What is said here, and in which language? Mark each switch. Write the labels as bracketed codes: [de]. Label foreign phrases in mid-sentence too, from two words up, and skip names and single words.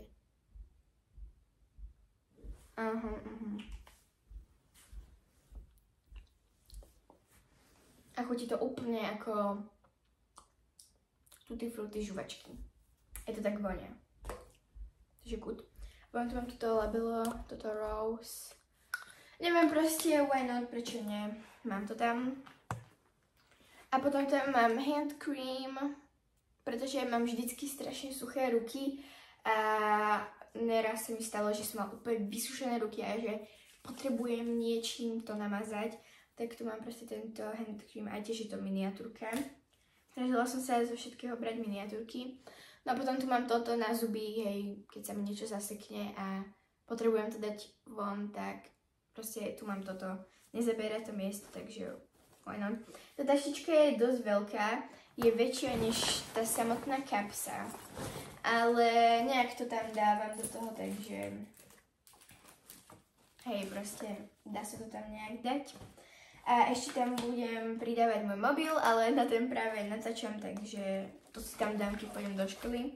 [sk] A chutí to úplne ako tutti frutti žuvačky. Je to tak vonia. Takže good. Potom tu mám toto labelo, toto rose. Neviem proste, [en] why not, [sk] prečo nie. Mám to tam. A potom tam mám [en] hand cream, [sk] pretože mám vždycky strašne suché ruky a neraz sa mi stalo, že som mal úplne vysušené ruky a že potrebujem niečím to namazať. Tak tu mám proste tento [en] hand cream [sk] a tiež je to miniatúrka. Snažila som sa zo všetkého brať miniatúrky. No a potom tu mám toto na zuby, hej, keď sa mi niečo zasekne a potrebujem to dať von, tak proste tu mám toto. Nezabera to miesto, takže [en] why not. [sk] Tá taštička je dosť veľká, je väčšia než tá samotná kapsa, ale nejak to tam dávam do toho, takže hej, proste dá sa to tam nejak dať. A ešte tam budem pridávať môj mobil, ale na ten práve natáčam, takže to si tam dám, keď pôjdem do školy.